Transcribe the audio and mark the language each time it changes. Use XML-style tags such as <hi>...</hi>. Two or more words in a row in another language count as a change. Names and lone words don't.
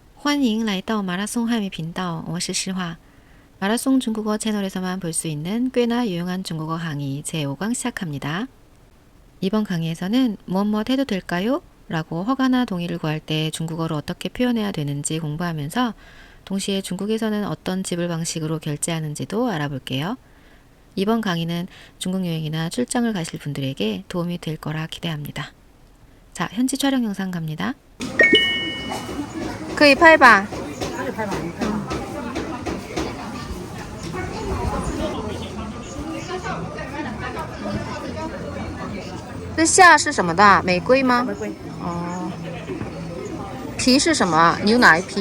<zh>欢迎来到马拉松汉语频道，我是诗화。</zh> <ko>마라송 중국어 채널에서만 볼 수 있는 꽤나 유용한 중국어 강의 제5강 시작합니다. 이번 강의에서는 무엇 해도 될까요? 라고 허가나 동의를 구할 때 중국어로 어떻게 표현해야 되는지 공부하면서 동시에 중국에서는 어떤 지불 방식으로 결제하는지도 알아볼게요. 이번 강의는 중국 여행이나 출장을 가실 분들에게 도움이 될 거라 기대합니다. 자, 현지 촬영 영상 갑니다.</ko> <zh>可以拍吧？可以拍吧，你看。这虾是什么的？玫瑰吗？玫瑰。哦。皮是什么？牛奶皮？</zh>